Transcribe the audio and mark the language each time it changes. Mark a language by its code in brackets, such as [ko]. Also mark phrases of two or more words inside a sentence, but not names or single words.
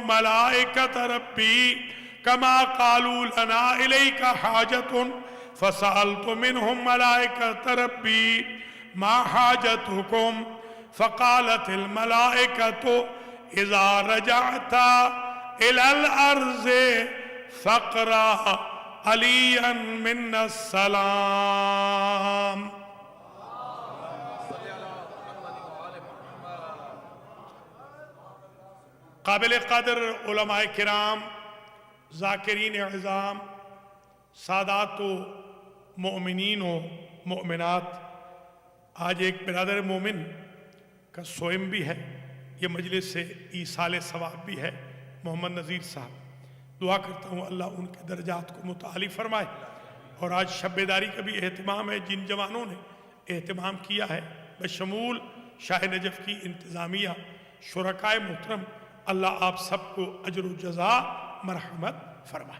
[ar] ملائکۃ ربی کما قالوا لنا الیک حاجۃ فسألت منهم ملائکۃ ربی ما حاجتکم فقالت الملائکۃ اذا رجعت الى الارض فاقرأ علیا منا السلام. [ur] قابل قدر علماء کرام، ذاکرین اعظام، سادات و مؤمنین و مؤمنات، آج ایک برادر مومن کا سوئم بھی ہے، یہ مجلس سے ایصال ثواب بھی ہے، محمد نذیر صاحب. دعا کرتا ہوں اللہ ان کے درجات کو متعالی فرمائے. اور آج شب بیداری کا بھی اہتمام ہے، جن جوانوں نے اہتمام کیا ہے بشمول شاہ نجف کی انتظامیہ، شرکائے محترم، اللہ آپ سب کو اجر و جزا مرحمت فرمائے.